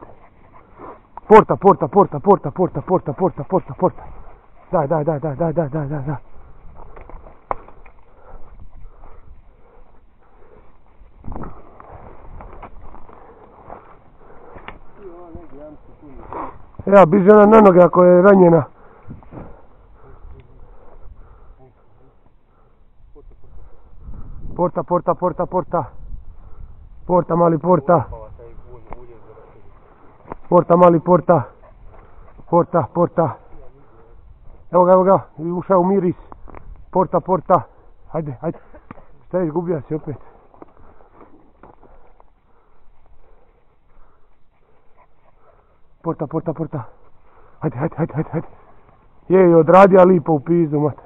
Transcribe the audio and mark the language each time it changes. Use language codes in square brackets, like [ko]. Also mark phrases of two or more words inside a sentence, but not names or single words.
[hr] Porta. Daj. Ja, biže ona na noge ako je ranjena. Porta. Porta, mali porta. Porta. Evo ga, ušao miris. Porta. Ajde. Šta je, izgubio si opet. Porta. Ajde. Je, odradija lipo u pizdu, mate.